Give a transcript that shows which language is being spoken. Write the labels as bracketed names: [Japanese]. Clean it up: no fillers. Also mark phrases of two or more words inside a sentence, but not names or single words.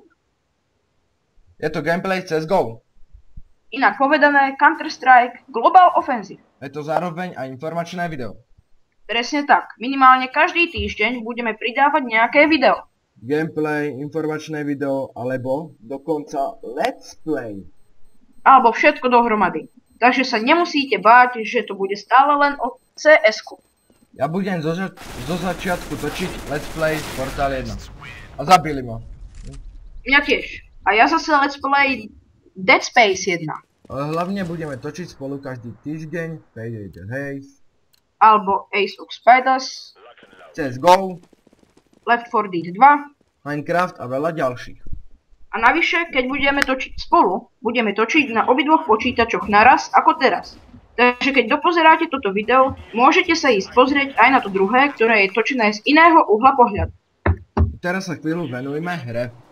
[Slovak] Je to gameplay CSGO. Inak povedané Counter-Strike Global Offensive. Je to zároveň aj informačné video. Presne tak, minimálne každý týždeň budeme pridávať nejaké video. Gameplay, informačné video, alebo dokonca [English] let's play. [Slovak] Alebo všetko dohromady. Takže sa nemusíte báť, že to bude stále len o CS-ku. Ja budem zo začiatku točiť [English] let's play [Slovak] Portal 1. A zabili ma. Mňa tiež. A ja zase [English] let's play [Slovak] Dead Space 1. Ale hlavne budeme točiť spolu každý týždeň Payday the Haze. Alebo Ace of Spiders. CSGO. Left 4 Dead 2. Minecraft a veľa ďalších. A navyše, keď budeme točiť spolu, budeme točiť na obidvoch počítačoch naraz, ako teraz. Takže keď dopozeráte toto video, môžete sa ísť pozrieť aj na to druhé, ktoré je točené z iného uhla pohľadu. Teraz sa chvíľu venujme hre.